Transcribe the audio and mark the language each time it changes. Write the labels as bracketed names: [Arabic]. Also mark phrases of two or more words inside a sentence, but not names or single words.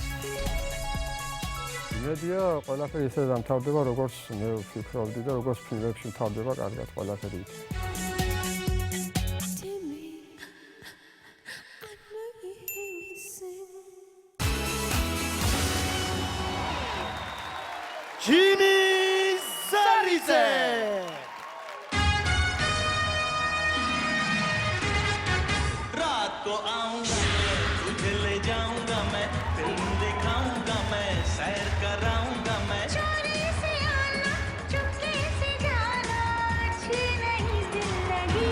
[Georgian] იმედია ყველაფერი ისე დამთავრდება, როგორც მე ვფიქრობდი და როგორც ფილმებში მთავრდება კარგად ყველაფერი. ჯიმი ზარიძე. [Hindi] को आऊंगा तुझे ले जाऊंगा मैं फिल्म दिखाऊंगा मैं सैर कराऊंगा मैं चोरी से आना चुपके से जाना अच्छी नहीं जिंदगी